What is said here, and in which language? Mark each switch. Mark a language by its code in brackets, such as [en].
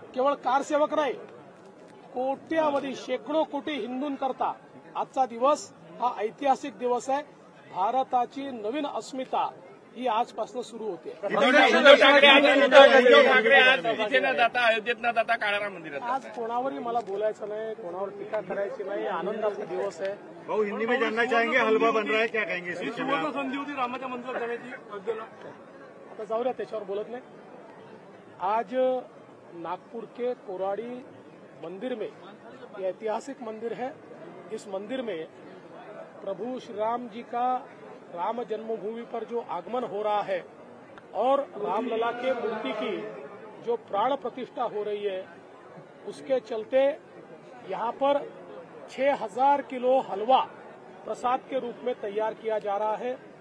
[mr] केवळ कारसेवक नाही, कोट्यावधी शेकडो कोटी हिंदूंकरता आजचा दिवस हा ऐतिहासिक दिवस आहे। भारताची नवीन अस्मिता ही आजपासून सुरू होते। उद्धव ठाकरे आज तिथे न जाता, अयोध्येत न जाता काळाराम मंदिरात आज कोणावरही मला बोलायचं नाही, कोणावर टीका करायची नाही, आनंदाचा दिवस आहे। [hi] भाऊ, हिंदी में जानना चाहेंगे, हलवा बन रहा है, क्या कहेंगे? [mr] संधी होती रामाच्या मंदिरात जाण्याची अयोध्येला, आता जाऊ द्या, त्याच्यावर बोलत नाही। [hi] आज नागपुर के कोराडी मंदिर में, ये ऐतिहासिक मंदिर है, इस मंदिर में प्रभु श्री राम जी का राम जन्मभूमि पर जो आगमन हो रहा है और रामलला के मूर्ति की जो प्राण प्रतिष्ठा हो रही है, उसके चलते यहाँ पर 6000 किलो हलवा प्रसाद के रूप में तैयार किया जा रहा है।